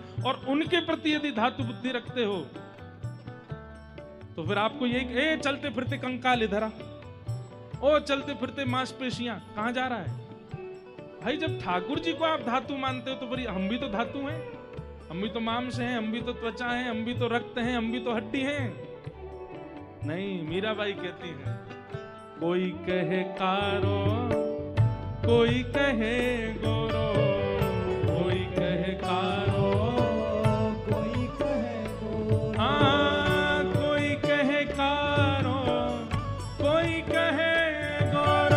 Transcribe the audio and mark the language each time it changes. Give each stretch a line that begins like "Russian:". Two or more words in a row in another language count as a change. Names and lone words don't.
Hindi: और उनके प्रति यदि धातु बुद्धि रखते हो तो फिर आपको ये चलते फिरते कंकाल इधर आ, ओ चलते फिरते मांसपेशियां, कहां जा रहा है भाई? जब ठाकुर जी को आप धातु मानते हो तो फिर हम भी तो धातु हैं, हम भी तो मांस हैं, हम भी तो त्वचा हैं, हम भी तो रक्त हैं, हम भी तो हड्डी हैं। नहीं, मीराबाई कहती हैं, कोई कहे कारो, कोई कहे गोरो, कोई कहे कारो, कोई कहे गोरो, हाँ कोई कहे कारो, कोई कहे गोरो,